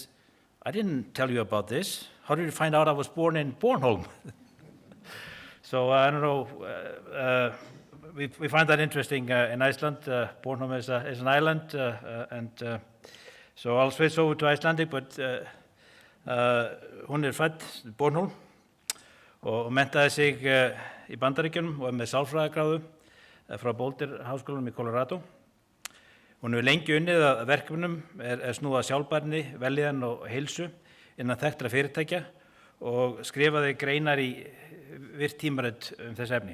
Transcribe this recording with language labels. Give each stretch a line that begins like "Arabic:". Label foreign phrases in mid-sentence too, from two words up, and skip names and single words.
English: I didn't tell you about this. How did you find out I was born in Bornholm? So I don't know. We find that interesting in Iceland. Bornholm is an island, and so I'll switch over to Icelandic, but
Icelandic: hún fædd Bornholm og menntaði sig í Bandaríkjunum og með sálfræðigráðu frá Boulder háskólanum í Colorado. Hún hefur lengi unnið að verkefnum snúið að sjálfbærni, vellíðan og heilsu innan þekktra fyrirtækja og skrifaði greinar í virt tímarit þessi efni.